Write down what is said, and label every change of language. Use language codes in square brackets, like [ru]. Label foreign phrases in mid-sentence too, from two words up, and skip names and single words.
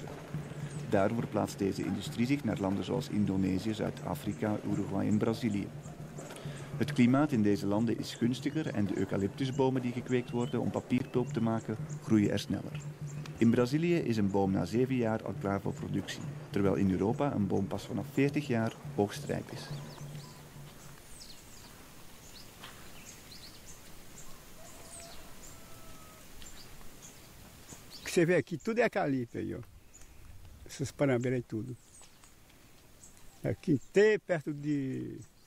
[nl] Daarvoor plaatst deze industrie zich naar landen zoals Indonesië, Zuid-Afrika, Uruguay en Brazilië. Het klimaat in deze landen is gunstiger en de eucalyptusbomen die gekweekt worden om papierpulp te maken, groeien er sneller. In Brazilië is een boom na 7 jaar al klaar voor productie, terwijl in Europa een boom pas vanaf 40 jaar oogstrijp is. [pt] Você vê aqui, tudo é eucalipto aí, ó. Essas parambelas e tudo. Aqui inteiro, perto de...